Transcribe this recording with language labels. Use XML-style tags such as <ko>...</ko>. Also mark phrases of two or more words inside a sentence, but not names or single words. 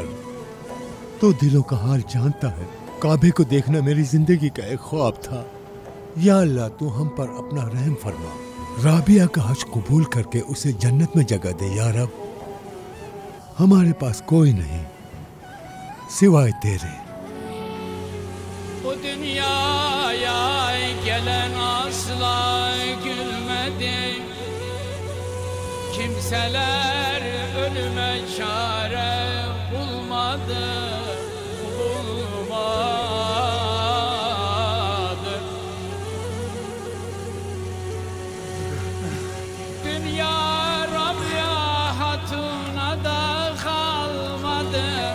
<hi>तो दिलों का हाल जानता है। काबे को देखना मेरी जिंदगी का एक ख्वाब था।</hi> <ar>يا الله,</ar> <hi>तू हम पर अपना रहम फरमा। राबिया का हज कबूल करके उसे जन्नत में जगह दे</hi> <ar>يا رب.</ar> <hi>हमारे पास कोई नहीं सिवाय तेरे।</hi> <tr>Bu dünyaya gelen asla gülmedi. Kimseler ölüme çare bulmadı. Dünya Rabia hatuna da kalmadı.</tr>